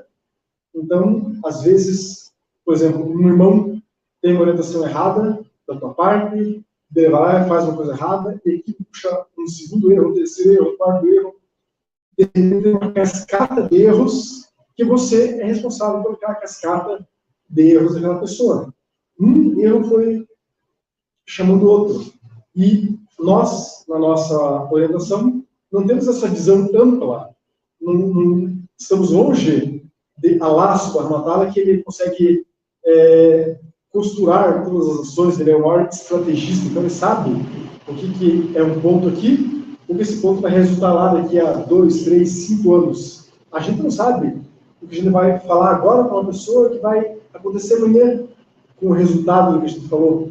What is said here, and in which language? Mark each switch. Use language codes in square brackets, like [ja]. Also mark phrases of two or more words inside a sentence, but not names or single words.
[pt] Então, às vezes, por exemplo, um irmão tem uma orientação errada da tua parte, ele vai lá e faz uma coisa errada, e aqui puxa um segundo erro, um terceiro erro, um quarto erro, e tem uma cascata de erros que você é responsável por aquela cascata de erros daquela pessoa. Um erro foi chamando o outro. E nós, na nossa orientação, não temos essa visão ampla. Não estamos longe de [ar] الله سبحانه وتعالى, [pt] que ele consegue costurar todas as ações, ele é o maior estrategista, então ele sabe o que é um ponto aqui, o que esse ponto vai resultar lá daqui a 2, 3, 5 anos. A gente não sabe o que a gente vai falar agora para uma pessoa que vai acontecer amanhã com o resultado do que a gente falou.